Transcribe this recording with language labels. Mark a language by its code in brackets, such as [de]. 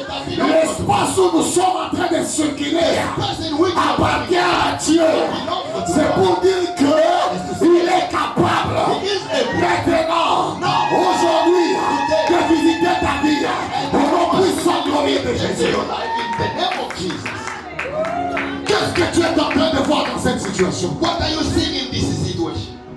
[fr] L'espace où nous sommes en train de circuler [en] person which [fr] appartient à Dieu. C'est pour dire qu'il est capable maintenant, aujourd'hui, de visiter ta vie. Au nom puissant glorieux de Jésus. [en] your life in the name of Jesus. [fr] Qu'est-ce que tu es en train de voir dans cette situation? [en] What are you seeing in this situation?